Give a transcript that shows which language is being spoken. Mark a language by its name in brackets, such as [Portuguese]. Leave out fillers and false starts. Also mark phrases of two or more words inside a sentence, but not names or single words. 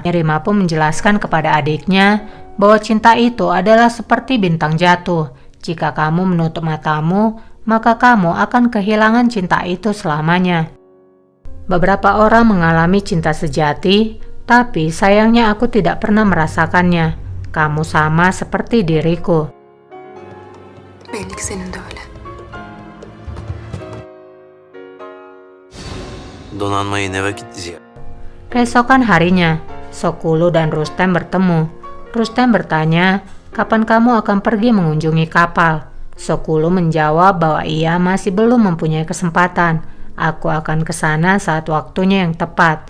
[Indonesian] Mirima pun menjelaskan kepada adiknya bahwa cinta itu adalah seperti bintang jatuh. Jika kamu menutup matamu, maka kamu akan kehilangan cinta itu selamanya. Beberapa orang mengalami cinta sejati, tapi sayangnya aku tidak pernah merasakannya. Kamu sama seperti diriku. [Turkish] Belli ki senin de öyle. Donanmayı ne vakit ziyaret? [Indonesian] Keesokan harinya, Sokulu dan Rustem bertemu. Rustem bertanya, kapan kamu akan pergi mengunjungi kapal? Sokulu menjawab bahwa ia masih belum mempunyai kesempatan. Aku akan ke sana saat waktunya yang tepat.